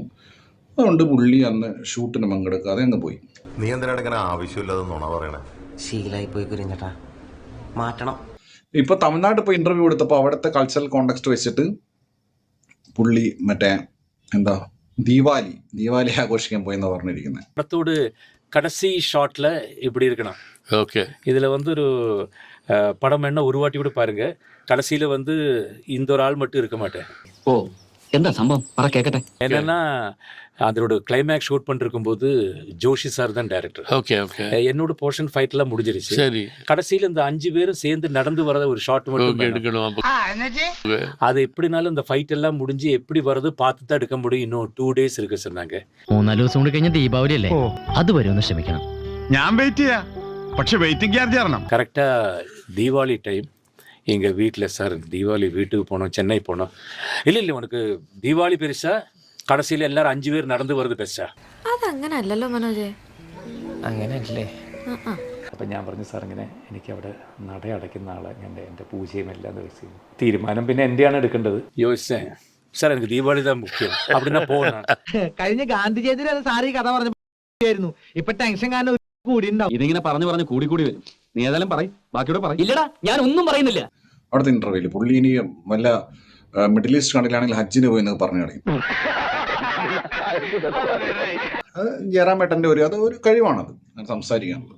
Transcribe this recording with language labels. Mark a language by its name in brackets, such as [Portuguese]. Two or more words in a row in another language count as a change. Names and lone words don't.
[Malayalam] അതുകൊണ്ട് പുള്ളി അന്ന് ഷൂട്ടിന് പങ്കെടുക്കാതെ അങ്ങ് പോയി. നീ എന്തിനാണ് ഇങ്ങനെ ആവശ്യമില്ലാതെ നുണ പറയണേ? ശീലായി പോയി കുരിഞ്ഞട്ടാ, മാറ്റണം. ഇപ്പൊ തമിഴ്നാട്ടിൽ പോയി ഇന്റർവ്യൂ എടുത്തപ്പോൾ അവിടുത്തെ [English] cultural context [Malayalam] വെച്ചിട്ട് പുള്ളി മറ്റേ എന്താ ദീപാവലി ആഘോഷിക്കാൻ പോയെന്ന് പറഞ്ഞിരിക്കുന്നത്. [Tamil] படத்தோடு கடைசி ஷாட்டில் இப்படி இருக்கணும். ஓகே, இதில் வந்து ஒரு படம் என்ன ஒரு வாட்டி கூட பாருங்க. கடைசியில் வந்து இந்த ஒரு ஆள் மட்டும் இருக்க மாட்டேன். ஓ, [Malayalam] എന്താ സംഭവം പറ കേക്കട്ടെ. [Tamil] என்னன்னா அதோட [English] climax shoot [Tamil] பண்ணிருக்கும் போது ஜோஷி சார் தான் டைரக்டர். ஓகே, என்னோட [English] portion fight [Tamil] எல்லாம் முடிஞ்சிருச்சு. சரி, கடைசியில் இந்த 5 பேரும் சேர்ந்து நடந்து வரத ஒரு ஷாட் மட்டும் எடுக்கணும். அது எப்படினாலும் இந்த ஃபைட் எல்லாம் முடிஞ்சு எப்படி வரது பார்த்து தான் எடுக்க முடியும். இன்னும் 2 days இருக்கு சொன்னாங்க. [Malayalam] 3-4 ദിവസം കൂടി കഴിഞ്ഞ ദീപാവലി അല്ലേ, അതുവരെ ഒന്ന് ക്ഷമിക്കണം. ഞാൻ വെയിറ്റ് ചെയ്യാ, പക്ഷെ [English] waiting charge [Malayalam] തരണം. [Tamil] கரெக்டாக தீபாவளி டைம் எங்கள் வீட்டில், சார் தீபாவளி வீட்டுக்கு போனோம், சென்னை போனோம். இல்லை உனக்கு தீபாவளி பெருசா, [Malayalam] കടസിയിൽ എല്ലാവരും 5 പേർ നടന്നു വരുന്നത് ബെസ്റ്റാ? അതങ്ങനെ അല്ലല്ലോ മനോജ്, അങ്ങനെയല്ലേ. അപ്പം ഞാൻ പറഞ്ഞു, സാർ ഇങ്ങനെ എനിക്ക് അവിടെ നട അടയ്ക്കുന്ന ആളെ എൻ്റെ പൂജയും എല്ലാം വെച്ച് തീരുമാനം പിന്നെ എൻ്റെയാണ് എടുക്കേണ്ടത്. [Tamil] யோசிச்சேன், சார் எனக்கு தீபாவளி தான் முக்கியம் அப்படின்னா போகணும். [Malayalam] കഴിഞ്ഞ ഗാന്ധി ജയന്തി സാറി കഥ പറഞ്ഞു. ഇപ്പൊ ടെൻഷൻ കാരണം കൂടി ഉണ്ടാവും. ഇതിങ്ങനെ പറഞ്ഞു കൂടി വരും. നീ ഏതായാലും പറയും, ബാക്കിയോടെ പറയും. ഇല്ലടാ, ഞാൻ ഒന്നും പറയുന്നില്ല. അവിടുത്തെ ഇന്റർവ്യൂല് പുള്ളി ഇനി വല്ല മിഡിൽ ഈസ്റ്റ് കണ്ടിലാണെങ്കിൽ ഹജ്ജിന് പോയി എന്നൊക്കെ പറഞ്ഞു കളയും. ജയറാമേട്ടന്റെ അതൊരു കഴിവാണത് സംസാരിക്കാനുള്ളത്.